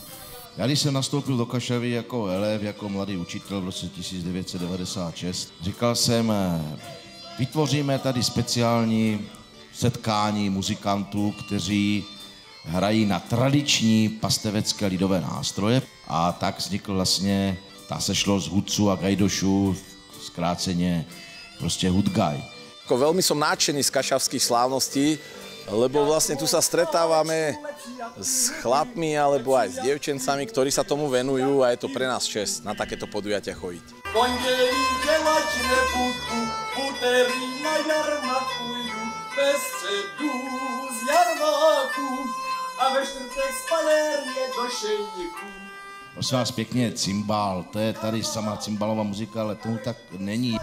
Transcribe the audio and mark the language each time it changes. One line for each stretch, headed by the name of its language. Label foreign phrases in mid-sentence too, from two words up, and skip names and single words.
Czech: Já když jsem nastoupil do Kašavy jako elev, jako mladý učitel v roce 1996, říkal jsem, vytvoříme tady speciální setkání muzikantů, kteří hrají na tradiční pastevecké lidové nástroje, a tak vznikl vlastně ta sešlost hudců a gajdošů, zkráceně prostě Hudgaj.
Slovak: Veľmi som nadšený z kašavských slávností, lebo vlastne tu sa stretávame s chlapmi alebo aj s dievčencami, ktorí sa tomu venujú, a je to pre nás čest na takéto podujatia chodiť.
Czech: Pondělí dělat nebudu, úterý na jarmaku jdu, ve středu z jarmaku a ve čtvrtek z palérie do šejníku. Prosím vás pěkně, cymbál, to je tady sama cymbalová muzika, ale tomu tak není.